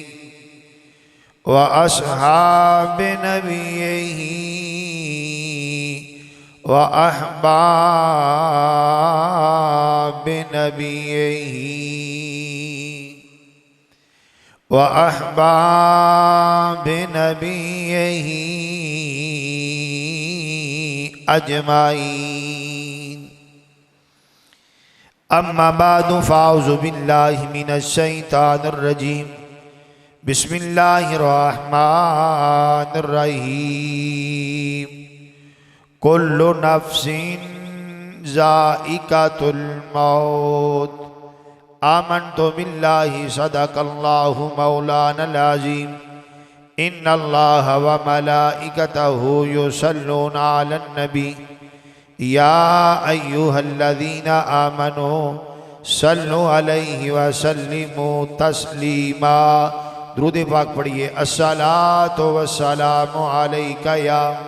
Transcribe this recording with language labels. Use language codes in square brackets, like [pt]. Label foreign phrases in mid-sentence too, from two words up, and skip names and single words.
[ar] وأصحاب نبیہ وأحباب نبیہ وأحباب نبیہ اجمعین اما بعد فاعوذ باللہ من الشیطان الرجیم بسم اللہ الرحمن الرحیم کل نفس ذائقۃ الموت آمنت باللہ صدق اللہ مولانا العظیم ان اللہ وملائکتہ یصلون علی النبی یا ایہا الذین آمنوا صلوا علیہ وسلموا تسلیما [ur] درود پاک پڑھئے [ar] الصلاۃ والسلام علیک یا